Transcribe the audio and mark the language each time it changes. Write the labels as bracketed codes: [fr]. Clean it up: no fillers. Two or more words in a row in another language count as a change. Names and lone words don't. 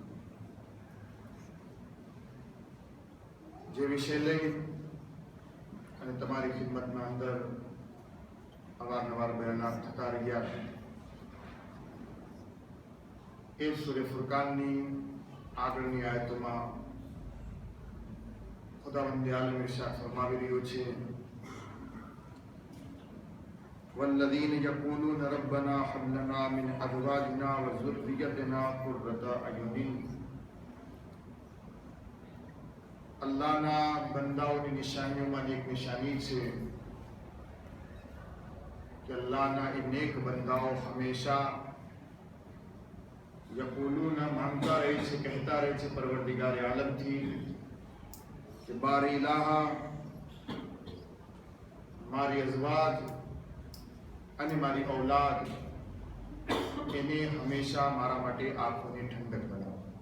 [gu] જે વિષય લઈ અને તમારી ખિદમતમાં અંદર અવારનવાર બયાનાત થતા રહ્યા એ સૂરે ફુરકાનની આગળની આયતોમાં ખુદાવંદ આલમ ઇરશાદ ફરમાવી રહ્યો છે [ar] والذين يقولون ربنا هب لنا من أزواجنا وذريتنا قرة أعين. [gu] અલ્લાહના બંદાઓની નિશાનીઓમાં એક નિશાની છે કે અલ્લાહના એ નેક બંદાઓ હંમેશા યકૂલુન માંગતા રહે છે, કહેતા રહે છે પરવરદિગાર આલમથી કે [ar] باري إلها, [gu] મારી અઝવાજ અને મારી ઔલાદ એને હંમેશા મારા માટે આંખોની ઠંડક બનાવો.